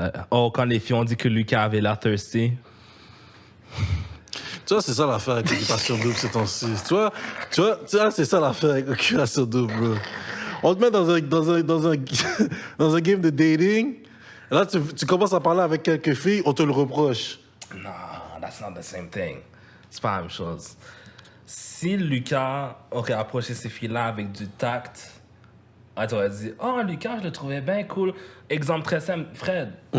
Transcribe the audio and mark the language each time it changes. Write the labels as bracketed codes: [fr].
[fr] Quand les filles ont dit que Lucas avait l'air thirsty. Tu vois, c'est ça l'affaire avec Occupation Double ces temps-ci. Tu vois, c'est ça l'affaire avec Occupation Double, bro. On te met dans un game de dating. Là, tu commences à parler avec quelques filles, on te le reproche. [en] Non, that's not the same thing. [fr] C'est pas la même chose. Si Lucas aurait approché ces filles-là avec du tact, tu aurais dit, oh, Lucas, je le trouvais bien cool. Exemple très simple, Fred.